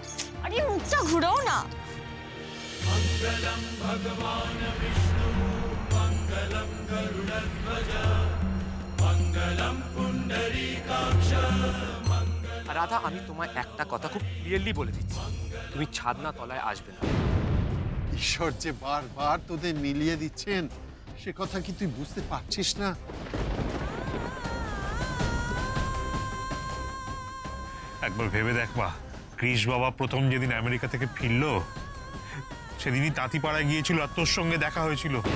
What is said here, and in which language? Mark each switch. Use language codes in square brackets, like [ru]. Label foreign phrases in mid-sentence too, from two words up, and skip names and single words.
[bn] আরে মুখটা ঘোরাও না। [sa] मंगलम भगवान विष्णु मंगलम गरुड़ध्वज मंगलम पुंडरीकाक्ष। [bn] রাধা, আমি তোমায় একটা কথা খুব ক্লিয়ারলি বলে দিচ্ছি, তুমি ছাদনা তলায় আসবে না। ঈশ্বর যে বারবার তোদের মিলিয়ে দিচ্ছেন, সে কথা কি তুই বুঝতে পারছিস না? একবার ভেবে দেখ মা, কৃষ বাবা প্রথম যেদিন আমেরিকা থেকে ফিরলো সেদিনই তাঁতিপাড়ায় গিয়েছিল আর তোর সঙ্গে দেখা হয়েছিল।